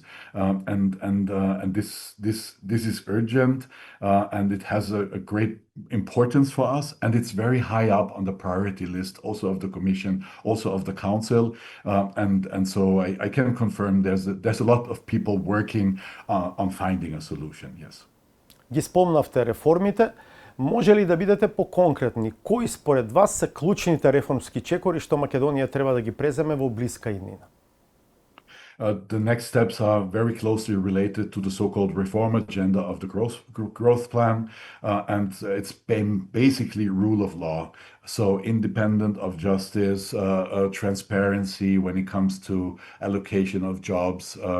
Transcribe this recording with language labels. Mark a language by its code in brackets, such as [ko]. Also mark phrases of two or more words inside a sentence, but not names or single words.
[en] And this is urgent, and it has a great importance for us, and it's very high up on the priority list, also of the Commission, also of the Council, and so I can confirm there's a lot of people working on finding a solution. Yes. [mk] Ги спомнавте реформите. Може ли да бидете поконкретни? Кои според вас се клучните реформски чекори што Македонија треба да ги преземе во блиска иднина? [en] The next steps are very closely related to the so-called reform agenda of the growth plan, and it's been basically rule of law. So independent of justice, transparency when it comes to allocation of jobs.